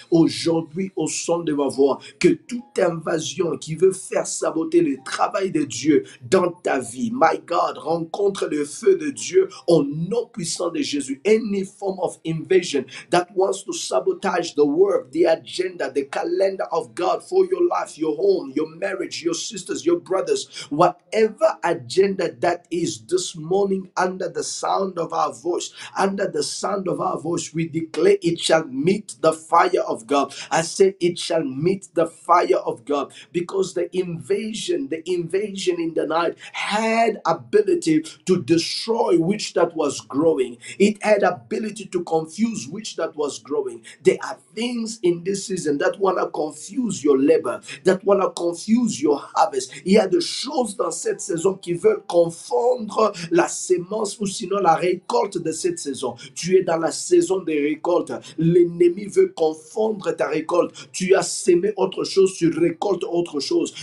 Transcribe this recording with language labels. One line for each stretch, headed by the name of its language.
French: Aujourd'hui, au son de ma voix, que toute invasion qui veut faire saboter le travail de Dieu dans ta vie,
English: my God,
French: rencontre le feu de Dieu au nom puissant de Jésus.
English: Any form of invasion that wants to sabotage the work, the agenda, the calendar of God for your life, your home, your marriage, your sisters, your brothers, whatever agenda that is this morning under the sound of our voice, we declare it shall meet the fire of God. I said it shall meet the fire of God, because the invasion in the night had ability to destroy which that was growing. It had ability to confuse which that was growing. There are things in this season that want to confuse your labor, that want to confuse your harvest.
French: Il y a des choses dans cette saison qui veulent confondre la sémence ou sinon la récolte de cette saison. Tu es dans la saison des récoltes. L'ennemi veut confondre ta récolte. Tu as sémé autre chose, tu récoltes autre chose.